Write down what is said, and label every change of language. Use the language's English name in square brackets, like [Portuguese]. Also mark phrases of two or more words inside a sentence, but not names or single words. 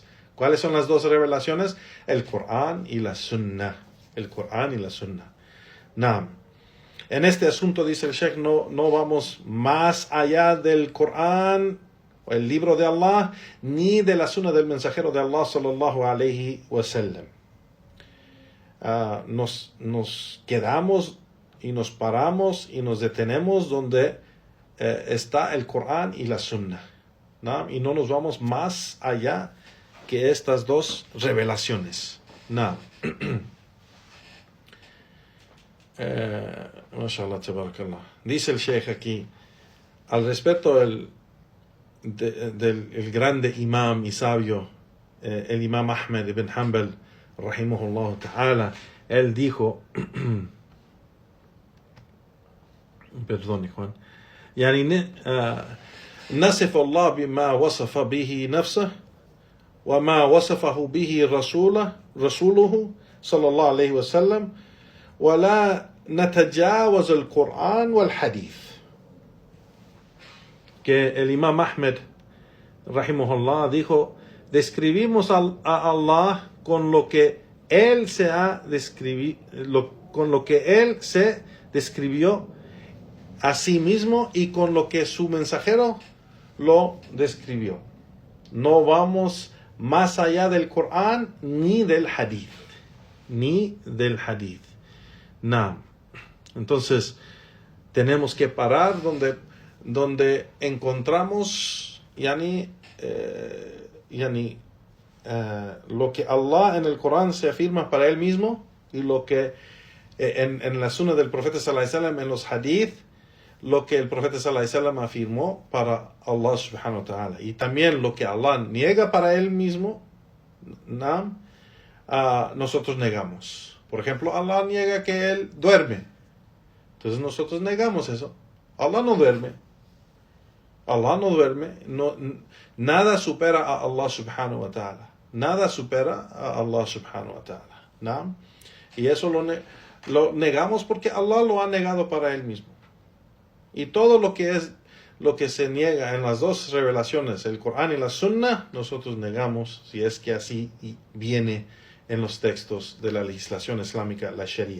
[Spanish] ¿Cuáles son las dos revelaciones? El Corán y la Sunna. El Corán y la Sunna. Naam. En este asunto, dice el Sheikh, no vamos más allá del Corán, el libro de Allah, ni de la Sunna del mensajero de Allah [Arabic] صلى الله عليه وسلم. [Spanish] Nos quedamos y nos paramos y nos detenemos donde está el Corán y la Sunna, ¿no? Y no nos vamos más allá que estas dos revelaciones, ¿no? [Arabic] ما شاء الله، تبارك الله. [Spanish] Dice el Sheikh aquí, al respecto del grande imam y sabio, el imam Ahmed ibn Hanbal, [Arabic] رحمه الله تعالى, [Spanish] él dijo, perdón, Juan, [Arabic] يعني نصف الله بما وصف به نفسه وما وصفه به رسوله صلى الله عليه وسلم ولا نتجاوز القرآن والحديث. [Spanish] Que el imam Ahmed rahimahullah dijo, describimos a Allah con lo que él se describió a sí mismo y con lo que su mensajero lo describió. No vamos más allá del Corán ni del Hadith. No. Entonces, tenemos que parar donde encontramos lo que Allah en el Corán se afirma para Él mismo y lo que en la Sunna del Profeta [Arabic] صلى الله عليه وسلم, [Spanish] en los Hadith, lo que el Profeta [Arabic] صلى الله عليه وسلم [Spanish] afirmó para Allah [Arabic] سبحانه وتعالى. [Spanish] Y también lo que Allah niega para Él mismo, nosotros negamos. Por ejemplo, Allah niega que Él duerme. Entonces nosotros negamos eso. Allah no duerme. Nada supera a Allah [Arabic] سبحانه وتعالى. [Spanish] Nada supera a Allah [Arabic] سبحانه وتعالى. [Spanish] ¿No? Y eso lo negamos porque Allah lo ha negado para Él mismo. Y todo lo que se niega en las dos revelaciones, el Corán y la Sunna, nosotros negamos si es que así viene en los textos de la legislación islámica, la Sharia.